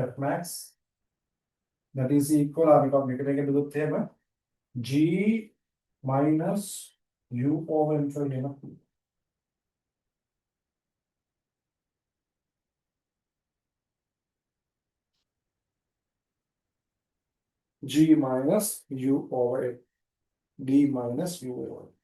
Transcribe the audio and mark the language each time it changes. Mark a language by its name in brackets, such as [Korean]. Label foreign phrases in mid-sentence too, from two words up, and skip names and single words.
[English] F max that is equal [Sinhala] අපිට මේකට එක දුරුත් එහෙම [English] g minus u over n [Sinhala] ලියන්න පුළුවන්. [English] G minus u over n d minus u over n.